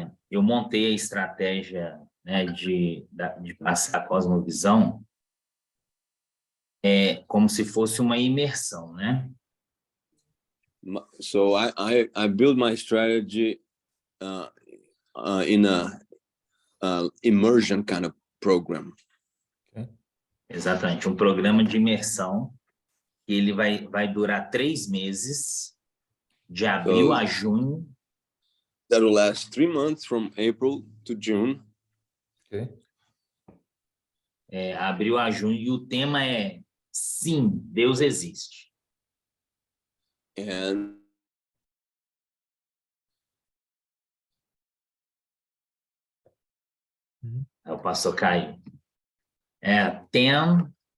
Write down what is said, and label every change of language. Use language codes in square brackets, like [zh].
[pt] Eu montei a estratégia, né, de passar a cosmovisão como se fosse uma imersão, né? [en] So I build my strategy in a immersion kind of program. Okay. [pt] Exatamente, um programa de imersão. Ele vai durar 3 meses, de abril a junho. [en] That will last 3 months from April to June. Okay. [pt] Abril a junho, e o tema é Sim, Deus existe. [en] And [pt] O pastor Caio. 10.